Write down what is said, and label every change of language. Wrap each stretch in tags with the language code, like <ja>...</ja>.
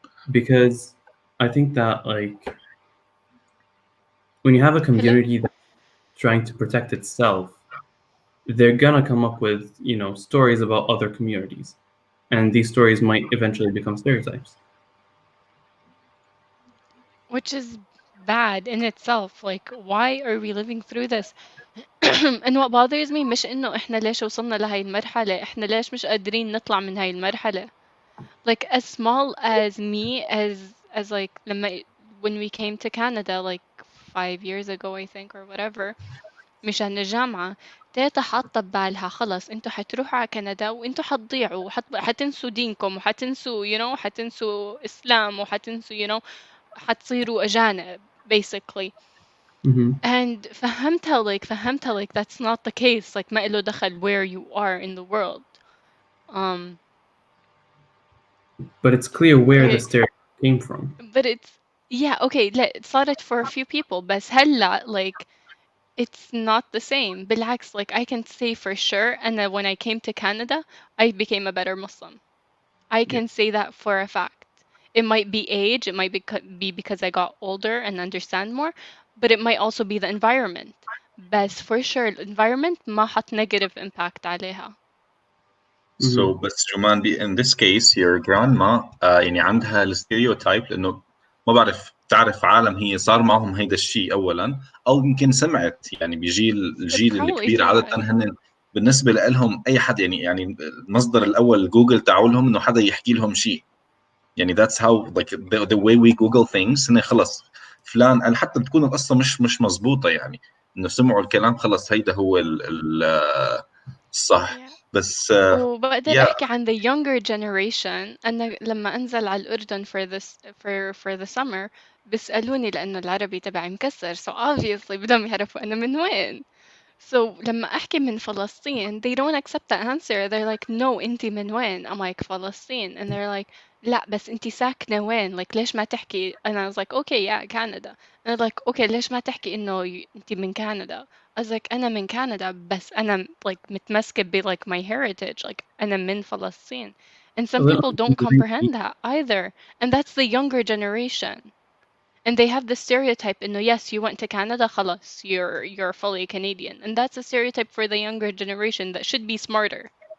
<en>Because I think that like when you have a community that's trying to protect itself, they're gonna come up with stories about other communities, and these stories might eventually become stereotypes. Which is bad in itself. Like, why are we living through this? And what bothers me</en> <ar>مش إنه إحنا ليش وصلنا لهاي المرحلة، إحنا ليش مش قادرين نطلع من هاي المرحلة.</ar> <en>Like, as small as me, as like when we came to Canada like 5 years ago, I think, or whatever,</en> <ar>مشان الجامعة، تيتا حاطة ببالها خلص انتوا حتروحوا على كندا وانتوا حتضيعوا حتنسوا دينكم وحتنسوا حتنسوا إسلام وحتنسوا حتصيروا أجانب basically.</ar> <en>And</en> <ar>فهمتها</ar> <en>like that's not the case, like</en> <ar>ما إله دخل</ar> <en>where you are in the world. But it's clear where the stereotype came from. But it's okay,</en> <ar>صارت</ar> <en>for a few people,</en> <ar>بس هلا</ar> <en>like it's not the same. بالعكس, like I can say for sure, and then when I came to Canada, I became a better Muslim. I can say that for a fact. It might be age, it might be because I got older and understand more, but it might also be the environment.</en> <ar>بس</ar> <en>for sure</en> <ar>الانvironment ما حط</ar> <en>negative impact</en> <ar>عليها. So بس جمان in this case your grandma يعني عندها الستيريوتايب، لأنه ما بعرف تعرف عالم هي صار معهم هيدا الشيء أولا، أو يمكن سمعت يعني الجيل الكبير عادة هن بالنسبة لهم أي حد يعني المصدر الأول جوجل تعولهم إنه حدا يحكي لهم شيء، يعني</ar> <en>that's how like the way we Google things</en> <ar>إنه خلص فلان، أنا حتى بتكون القصة مش مزبوطة، يعني إنه سمعوا الكلام خلص هيدا هو الصح. بس وبقدر أحكي عن</ar> <en>the younger generation.</en> <ar>أنا لما أنزل على الأردن</ar> <en>for the summer</en> <ar>بيسألوني لأنه العربي تبعي مكسر</ar> <en>so obviously</en> <ar>بدهم يعرفوا أنا من وين.</ar> <en>So</en> <ar>لما أحكي من فلسطين</ar> <en>they don't accept that answer. They're like no</en> <ar>أنتي من وين؟</ar> <en>I'm like فلسطين and they're like</en> <ar>لا بس أنتي ساكنة وين؟</ar> <en>like</en> <ar>ليش ما تحكي؟</ar> <en>and I was like okay yeah Canada.</en> <ar>and they're like okay ليش ما تحكي إنه أنتي من كندا؟</ar> <en>I was like</en> <ar>أنا من كندا بس أنا like متمسكة ب like</ar> <en>my heritage</en> <ar>like أنا من فلسطين.</ar> <en>And some people don't comprehend that either. And that's the younger generation. And they have the stereotype إنه yes you went to Canada خلاص you're fully Canadian. And that's a stereotype for the younger generation that should be smarter.</en>